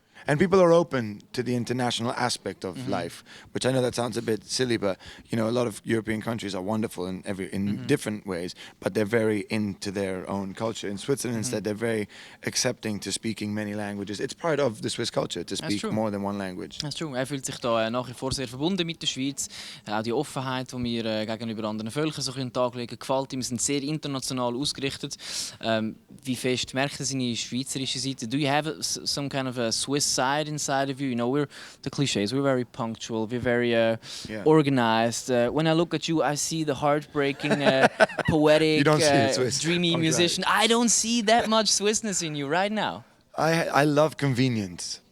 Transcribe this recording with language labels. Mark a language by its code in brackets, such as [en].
[en] And people are open to the international aspect of life, which I know that sounds a bit silly, but you know, a lot of European countries are wonderful in different ways, but they're very into their own culture. In Switzerland, instead, they're very accepting to speaking many languages. It's part of the Swiss culture to speak more than one language. That's true. [de] Fühlt sich da nach wie vor sehr verbunden mit der Schweiz. Auch die Offenheit, die wir gegenüber anderen Völkern so an den Tag legen, gefällt ihm. Wir sind sehr international ausgerichtet. Wie fest merkt er seine schweizerische Seite? [en] Do you have some kind of a Swiss side inside of you? You know, we're the cliches. We're very punctual. We're very organized. When I look at you, I see the heartbreaking, poetic, dreamy musician. I don't see that much Swissness in you right now. I love convenience.